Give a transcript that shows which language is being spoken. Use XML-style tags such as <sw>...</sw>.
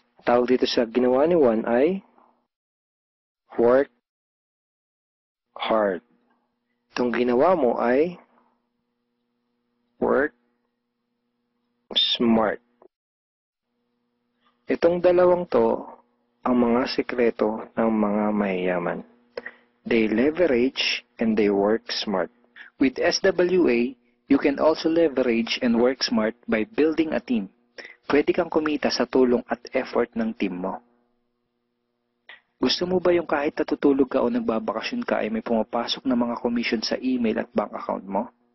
<tl>Tawag dito sa ginawa ni Juan ay</tl> <en>work hard.</en> <tl>Itong ginawa mo ay</tl> <en>work smart.</en> <tl>Itong dalawang to ang mga sekreto ng mga mayayaman.</tl> <en>They leverage and they work smart. With SWA, you can also leverage and work smart by building a team.</en> <tl>Pwede kang kumita sa tulong at effort ng team mo. Gusto mo ba yung kahit natutulog ka o nagbabakasyon ka ay may pumapasok na mga commission sa email at bank account mo?</tl>